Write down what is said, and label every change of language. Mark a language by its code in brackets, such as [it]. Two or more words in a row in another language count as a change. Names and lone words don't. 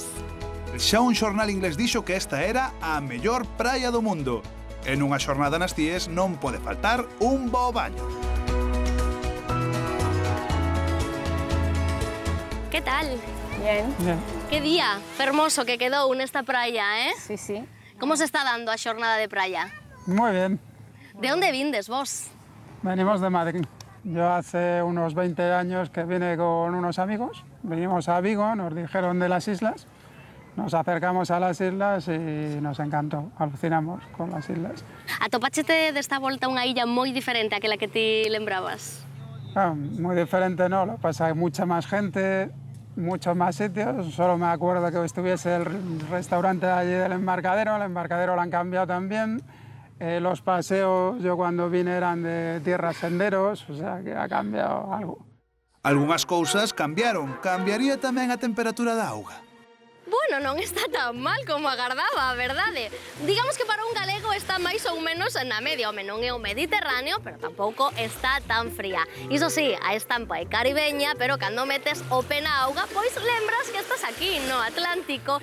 [gl] Xa un xornal inglés dixo que esta era a mellor praia do mundo. En unha xornada nas Cíes non pode faltar un bo baño. Que tal? [es] Bien. [gl] Que día fermoso que quedou nesta praia, [es] Sí, sí. [gl] Como se está dando a xornada de praia? [es] Muy bien. [gl] De onde vindes vos? [es] Venimos de Madrid. Yo hace unos 20 años que vine con unos amigos. Vinimos a Vigo, nos dijeron de las islas. Nos acercamos a las islas y nos encantó. Alucinamos con las islas. [gl] Atopáchete desta volta unha illa moi diferente a aquela que ti lembrabas? [es] Muy diferente, ¿no? Lo que pasa es que hay mucha más gente, muchos más sitios. Solo me acuerdo que estuviese el restaurante allí del Embarcadero. El Embarcadero lo han cambiado también. Los paseos, yo cuando vine eran de tierras senderos, o sea que ha cambiado algo. [gl] Algunhas cousas cambiaron. Cambiaría tamén a temperatura da auga. Bueno, non está tan mal como agardaba, a verdade. Digamos que para un galego está máis ou menos na media. Home, non é o Mediterráneo, pero tampouco está tan fría. Iso sí, a estampa é caribeña, pero cando metes o pé na auga, pois lembras que estás aquí no Atlántico.